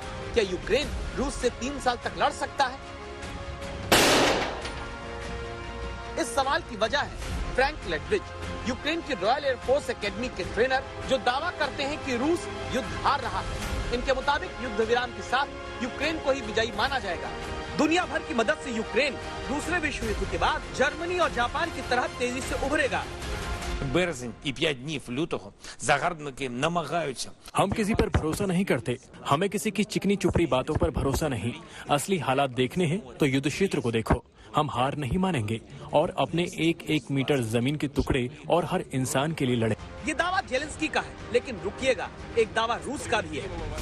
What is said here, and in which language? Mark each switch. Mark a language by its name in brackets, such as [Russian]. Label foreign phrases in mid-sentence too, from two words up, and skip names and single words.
[Hindi] क्या यूक्रेन रूस से 3 साल तक लड़ सकता है? इस सवाल की वजह है फ्रैंक लेटविच, यूक्रेन की रॉयल एयरफोर्स एकेडमी के ट्रेनर, जो दावा करते हैं कि रूस युद्ध हार रहा है। इनके मुताबिक युद्ध विराम के साथ यूक्रेन को ही विजयी माना जाएगा। दुनिया भर की मदद से यूक्रेन दूसरे विश्व युद्ध के बाद जर्मनी और जापान की तरह तेजी से उभरेगा। [Ukrainian] Березень і 5 днів лютого загарбники намагаються. [Hindi] हम किसी पर भरोसा नहीं करते, हमें किसी की चिकनी चुपड़ी बातों पर भरोसा नहीं। असली हालात देखने हैं तो युद्ध क्षेत्र को देखो। हम हार नहीं मानेंगे और अपने 1-1 मीटर जमीन के टुकड़े और हर इंसान के लिए लड़े। ये दावा जेलेंस्की का है, लेकिन रुकिएगा, एक दावा रूस का भी है।